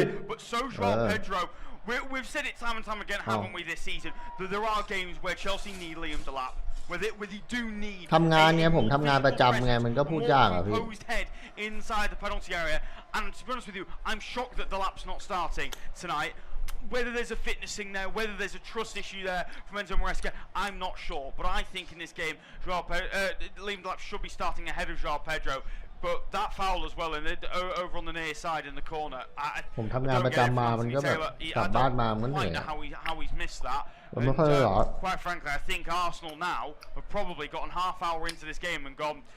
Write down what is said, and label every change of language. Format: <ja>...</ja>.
<en>But so João Pedro. We've said it time and time again, haven't we, this season, that there are games where Chelsea need Liam Delap. Where they do need</en> <th>ทำงานเนี่ยผมทำงานประจำไงมันก็พูดยากอ่ะพี่</th> <en>head inside the penalty area. And to be honest with you, I'm shocked that Delap's not starting tonight.Whether there's a fitness thing there, whether there's a trust issue there from Enzo Maresca, I'm not sure. But I think in this game, Liam Delap should be starting ahead of João Pedro. But that foul as well, and over on the near side in the corner.</en> <th>ผมทำงานประจำมามันก็แบบกลับบ้านมามันเหนื่อย</th> <en>how he's missed that. Quite frankly, I think Arsenal now have probably gotten half hour into this game and gone.</en>